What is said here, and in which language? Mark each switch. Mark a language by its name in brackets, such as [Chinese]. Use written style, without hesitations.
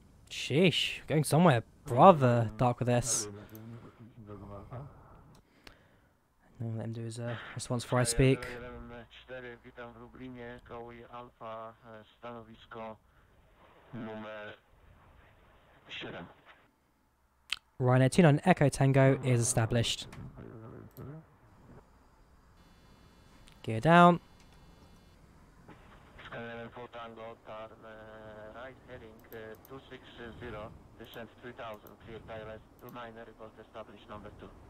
[English] Sheesh, going somewhere rather dark with this. I'll let him do his response before I speak. [Polish] 4, witam w Lublinie, kołuj Alfa, stanowisko numer 7. [English] Ryanair 29 Echo Tango is established. Gear down. Scandinavian 4 Tango, right heading 260, descent 3000, clear TLS 29, report established number 2.